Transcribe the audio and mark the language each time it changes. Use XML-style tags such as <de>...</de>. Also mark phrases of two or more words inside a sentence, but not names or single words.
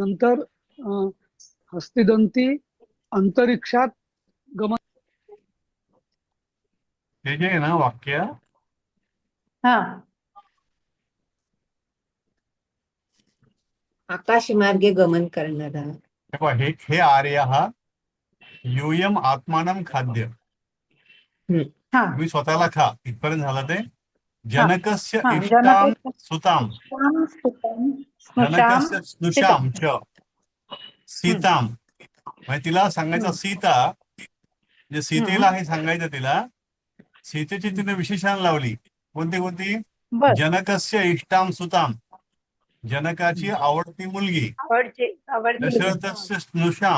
<mr>नंतर हस्तिदंती अंतरिक्षात गमन. हे जे आहे ना वाक्य, हा आकाशमार्गे गमन करणारा. हे पहा,</mr> <sa>हे आर्य हा यूयम आत्मानं खाद्य. हा</sa> <mr>तुम्ही स्वतःला खा, इथपर्यंत झालं ते.</mr> <sa>जनकस्य हा इष्टाम सुताम, श्याम स्तुताम स्नुषाम जनकस्य स्नुषाम च सीताम.</sa> <mr>म्हणजे तिला सांगायचं सीता, म्हणजे सीतेला हे सांगायचं तिला. सीतेची तिने विशेषण लावली. कोणती? बर</mr> <sa>जनकस्य इष्टाम सुताम,</sa> <mr>जनकाची आवडती मुलगी. आवडते.</mr> <sa>दशरथस्य स्नुषाम,</sa>